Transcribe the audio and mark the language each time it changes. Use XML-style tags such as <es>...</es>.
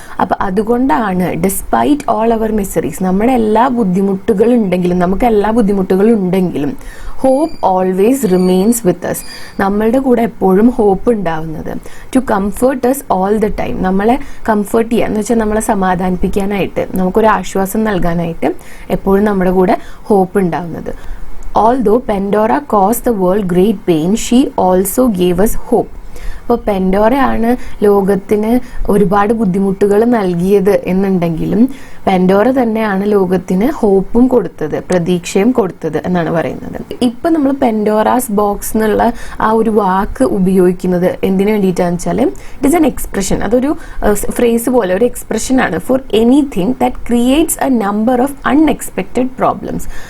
<ml>അപ്പൊ അതുകൊണ്ടാണ്</ml> <en>despite all our miseries,</en> <ml>നമ്മുടെ എല്ലാ ബുദ്ധിമുട്ടുകളും ഉണ്ടെങ്കിലും, നമുക്ക് എല്ലാ ബുദ്ധിമുട്ടുകളും ഉണ്ടെങ്കിലും</ml> <en>hope always remains with us,</en> <ml>നമ്മളുടെ കൂടെ എപ്പോഴും ഹോപ്പ് ഉണ്ടാവുന്നത്.</ml> <en>to comfort us all the time,</en> <ml>നമ്മളെ കംഫേർട്ട് ചെയ്യാൻ എന്ന് വെച്ചാൽ നമ്മളെ സമാധാനിപ്പിക്കാനായിട്ട്, നമുക്കൊരു ആശ്വാസം നൽകാനായിട്ട് എപ്പോഴും നമ്മുടെ കൂടെ ഹോപ്പ് ഉണ്ടാവുന്നത്.</ml> <en>Although Pandora caused the world great pain, she also gave us hope.</en> <ml>അപ്പോൾ പെൻഡോറയാണ് ലോകത്തിന് ഒരുപാട് ബുദ്ധിമുട്ടുകൾ നൽകിയത് എന്നുണ്ടെങ്കിലും പെൻഡോറ തന്നെയാണ് ലോകത്തിന് ഹോപ്പും കൊടുത്തത്, പ്രതീക്ഷയും കൊടുത്തത് എന്നാണ് പറയുന്നത്. ഇപ്പൊ നമ്മൾ പെൻഡോറാസ് ബോക്സ് എന്നുള്ള ആ ഒരു വാക്ക് ഉപയോഗിക്കുന്നത് എന്തിനു വേണ്ടിയിട്ടാന്ന് വെച്ചാൽ</ml> <en>it is an expression,</en> <ml>അതൊരു ഫ്രേസ് പോലെ ഒരു എക്സ്പ്രഷൻ ആണ്</ml> <en>For anything that creates a number of unexpected problems.</en>